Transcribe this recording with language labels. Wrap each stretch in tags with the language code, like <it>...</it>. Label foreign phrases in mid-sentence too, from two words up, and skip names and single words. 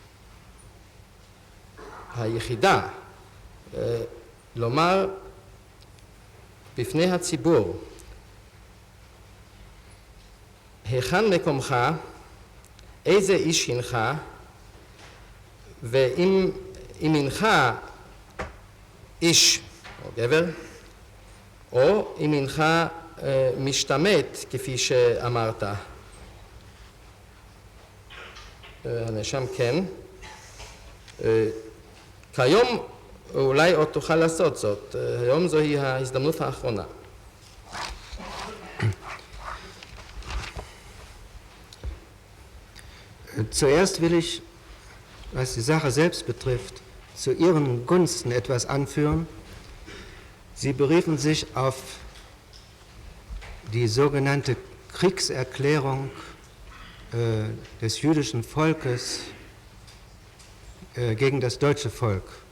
<he>היחידה, לומר בפני הציבור, היכן מקומך, איזה איש הנך, ואם הנך איש או גבר, או אם הנך משתמט כפי שאמרת. הנאשם כן. כיום אולי עוד תוכל לעשות זאת, היום זוהי ההזדמנות האחרונה.</he> <de>Zuerst will ich, was die Sache selbst betrifft, zu Ihren Gunsten etwas anführen. Sie beriefen sich auf die sogenannte Kriegserklärung des jüdischen Volkes gegen das deutsche Volk.</de>